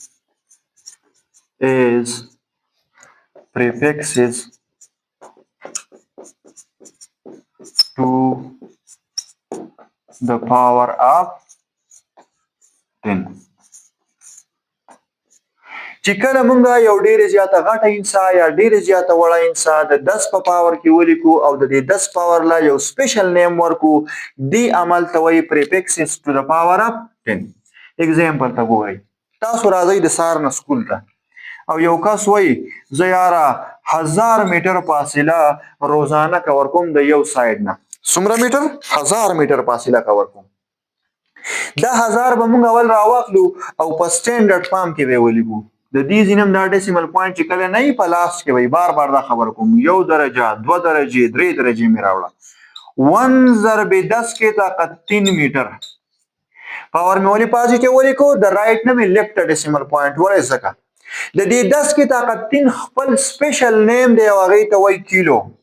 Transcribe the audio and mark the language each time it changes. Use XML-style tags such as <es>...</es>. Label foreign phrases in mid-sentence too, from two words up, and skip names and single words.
<en>as prefixes to the power of 10</en> <ps>چې کله مونږه یو ډیره زیاته غټه انسا یا ډیره زیاته وړه انسا د 10 په پاور کې ولیکو او د دې 10 پاور لا یو</ps> <en>special name</en> <ps>ورکو دی عمل ته وایي</ps> <en>prefixes to the power of 10.</en> <ps>اگزامپل ته ګورئ تاسو راځئ د سهار نه سکول ته او یو کس وایي زه یاره 1000 میټر فاصله روزانه کور کوم د یو ساید نه څومره میټر 1000 میټر فاصله کور کوم دا 1000 به موږ اول راواخلو او په</ps> <en>standard form</en> <ps>کې به ولیکو د دې ځینم دا</ps> <en>decimal point</en> <ps>چې کله نه په لاس کې وي بار بار دا خبر کوم 1 درجه 2 درجه 3 درجه مې راوړه 1 ضرب 10 کې طاقت 3 میټر پاور مې ولې پازیټیو ولیکو د رائټ نه مې</ps> <en>left decimal point</en> <ps>ولې ځکه د دې 10 کې طاقت 3 خپل</ps> <en>special name</en> <ps>دی او هغه ته وایي کیلو</ps>